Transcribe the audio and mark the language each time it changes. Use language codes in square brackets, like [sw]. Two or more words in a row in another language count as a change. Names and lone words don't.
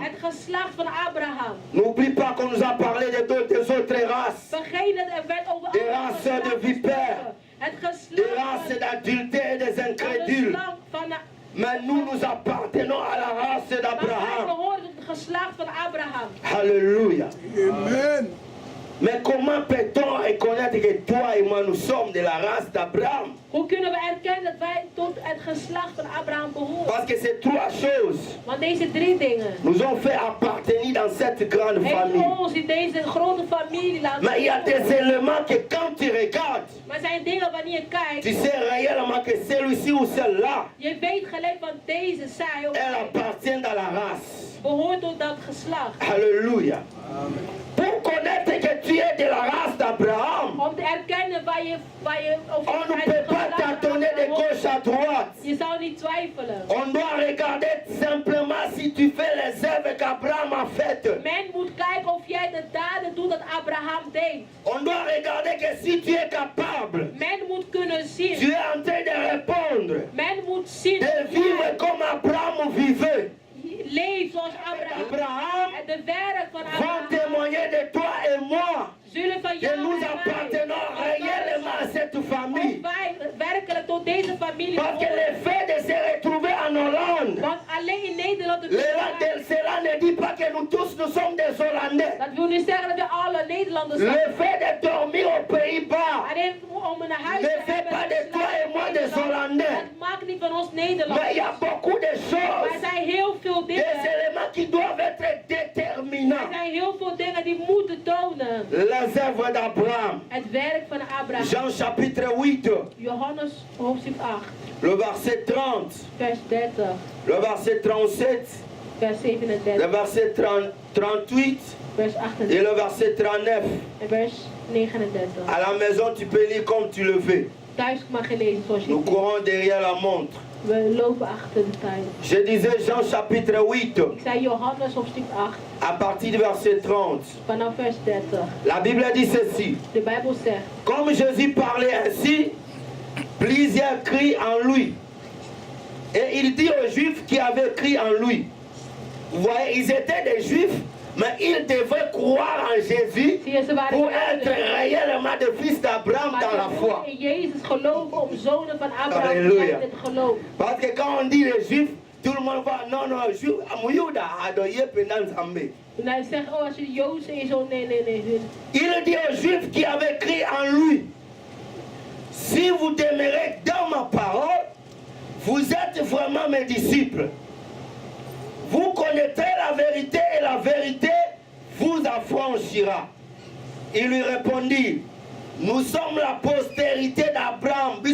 [nl] Het geslacht van Abraham. [fr] N'oublie pas qu'on nous a parlé des autres races. [nl] Vergeet dat er werd over [fr] Des [nl] andere [fr] races [nl] geslachten [fr] de vipères. [nl] gesproken. Het [fr] Des [nl] geslacht [fr] races d'adultères et des [nl] van de [fr] incrédules. [nl] slang van de... [fr] Mais nous appartenons à la race [nl] Maar wij [fr] d'Abraham. [nl] behoren tot het geslacht van Abraham. [fr] Alléluia. [nl] Amen. [fr] Mais comment peut-on reconnaître que toi et moi nous sommes de la race d'Abraham? [nl] Hoe kunnen we erkennen dat wij tot het geslacht van Abraham behoren? [fr] Parce que c'est trois choses [nl] Want deze 3 dingen [fr] nous ont fait appartenir dans cette grande [nl] heeft [fr] famille. [nl] ons in deze grote familie laten [fr] Mais il y a des [nl] behoren. [fr] éléments que quand tu regardes, [nl] Maar er zijn dingen wanneer je [fr] tu [nl] kijkt, [fr] sais réellement que celui-ci ou celle-là, [nl] je weet gelijk van deze, zij of [fr] elle [nl] hij [fr] appartient à la race. [nl] behoort tot dat geslacht. [fr] Alléluia. Pour connaître que tu es de la race d'Abraham, [nl] Om te erkennen waar je of [fr] on ne [nl] uit [fr] peut [nl] het [fr] pas [nl] geslacht van [fr] tâtonner de [nl] Abraham hoort. [fr] gauche à droite. [nl] Je zou niet twijfelen. [fr] On doit regarder simplement si tu fais les œuvres qu'Abraham a faites. [nl] Men moet kijken of jij de daden doet dat Abraham deed. [fr] On doit regarder que si tu es capable, [nl] Men moet kunnen [fr] tu [nl] zien. [fr] es en train de répondre, [nl] Men moet zien [fr] de [nl] of [fr] vivre [nl] jij [fr] comme Abraham vivait. leeft zoals Abraham. Abraham [nl] En de werk van [fr] va [nl] Abraham [fr] témoigner de toi et moi [nl] zullen van [fr] que [nl] jou [fr] nous [nl] en mij. [fr] appartenons réellement à cette [nl] Of [fr] famille. [nl] wij werkelijk tot deze familie [fr] Parce que le [nl] behoren. [fr] fait de se retrouver en Hollande, [nl] Want alleen in Nederland te [fr] cela ne dit pas que nous tous nous sommes des Hollandais. [nl] dat wil niet zeggen dat we alle Nederlanders zijn. [fr] Le fait de dormir aux Pays-Bas [nl] Alleen om een huis [fr] ne [nl] te [fr] fait [nl] hebben [fr] pas [nl] in [fr] de [nl] het [fr] toi [nl] land [fr] et moi [nl] van [fr] des [nl] Nederland, [fr] Hollandais. [nl] dat maakt niet van ons [fr] Mais il y [nl] Nederlanders. [fr] a beaucoup de [nl] Maar er [fr] choses, [nl] zijn heel veel [fr] des [nl] dingen. [fr] éléments qui doivent être [nl] Er [fr] déterminants. [nl] zijn heel veel dingen die moeten tonen. [fr] Les œuvres d'Abraham. [nl] Het werk van Abraham. [fr] Jean chapitre 8, [nl] Johannes hoofdstuk 8, [fr] le verset 30, [nl] vers 30, [fr] le verset 37, [nl] vers 37, [fr] le verset 38 [nl] vers [fr] et [nl] 38 [fr] le verset 39. [nl] en vers 39. [fr] À la maison, tu peux lire comme tu le veux. [nl] Thuis mag je lezen zoals je [fr] Nous [nl] wilt. [fr] courons derrière la montre. [nl] We lopen achter de tijd. [fr] Je disais Jean chapitre 8, [nl] Ik zei Johannes hoofdstuk 8, [fr] à partir du verset 30. [nl] vanaf vers 30. [fr] La Bible dit ceci. [nl] De Bijbel zegt, [fr] Comme Jésus parlait ainsi, plusieurs crient en lui. Et il dit aux Juifs qui avaient crié en lui. Vous voyez, ils étaient des Juifs, mais ils devaient croire en Jésus [nl] zie je, ze waren [fr] pour être [nl] Joden, [fr] réellement des fils d'Abraham [nl] maar [fr] dans la [nl] ze [fr] foi. [nl] moeten in Jezus geloven om zonen van Abraham te Halleluja. zijn in het geloof. [fr] Parce que quand on dit les Juifs, tout le monde va, non, non, Juif, Amouyouda, Adoye, Pendan Zambé. [nl] En hij zegt, oh als je Joods is, oh nee. [fr] Il dit aux Juifs qui avaient crié en lui, si vous demeurez dans ma parole, vous êtes vraiment mes disciples. Vous connaîtrez la vérité et la vérité vous affranchira. Il lui répondit, nous sommes la postérité d'Abraham.